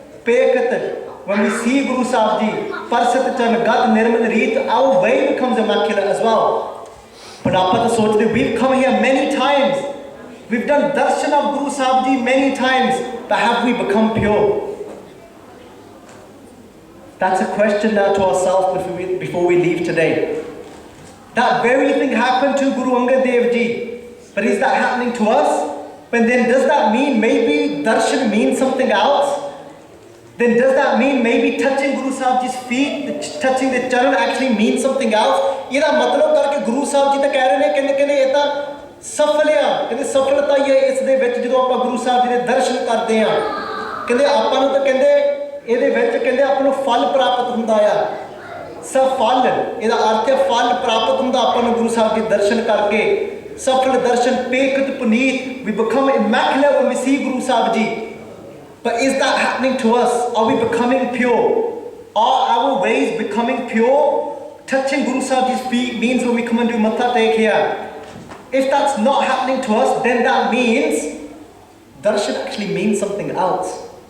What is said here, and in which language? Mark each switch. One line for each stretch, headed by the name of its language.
English: pekhat when we see Guru Sahib Ji
Punjabi: parsat charan gat nirmal reet
English: our way becomes immaculate as well but
Punjabi: aapa to sochde
English: we've come here many times we've done darshan of Guru Sahib Ji many times, but have we become pure? That's a question now to ourselves before we leave today. That very thing happened to Guru Angad Dev Ji, but is that happening to us? But then does that mean maybe darshan means something else? Then does that mean maybe touching Guru Sahib Ji's feet, touching the charan actually means something else?
Punjabi: ਇਹਦਾ ਮਤਲਬ ਕਰਕੇ ਗੁਰੂ ਸਾਹਿਬ ਜੀ ਤਾਂ ਕਹਿ ਰਹੇ ਨੇ ਕਹਿੰਦੇ ਇਹ ਤਾਂ ਸਫਲ ਆ, ਕਹਿੰਦੇ ਸਫਲਤਾ ਹੀ ਹੈ ਇਸ ਦੇ ਵਿੱਚ ਜਦੋਂ ਆਪਾਂ ਗੁਰੂ ਸਾਹਿਬ ਜੀ ਦੇ ਦਰਸ਼ਨ ਕਰਦੇ ਆ। ਕਹਿੰਦੇ ਆਪਾਂ ਨੂੰ ਤਾਂ ਕਹਿੰਦੇ ਇਹਦੇ ਵਿੱਚ ਕਹਿੰਦੇ ਆਪਾਂ ਨੂੰ ਫਲ ਪ੍ਰਾਪਤ ਹੁੰਦਾ ਆ। ਸਫਲ ਇਹਦਾ ਅਰਥ ਹੈ ਫਲ ਪ੍ਰਾਪਤ ਹੁੰਦਾ ਆਪਾਂ ਨੂੰ ਗੁਰੂ ਸਾਹਿਬ ਦੇ ਦਰਸ਼ਨ ਕਰਕੇ। ਸਫਲ ਦਰਸ਼ਨ ਪੇਖਤ ਪੁਨੀਤ,
English: we become immaculate when we see Guru Sahib Ji. But is that happening to us? Are we becoming pure? Are our ways becoming pure? Touching Guru Sahib Ji's feet means when we come and do matha tek here. If that's not happening to us, then that means darshan actually means something else.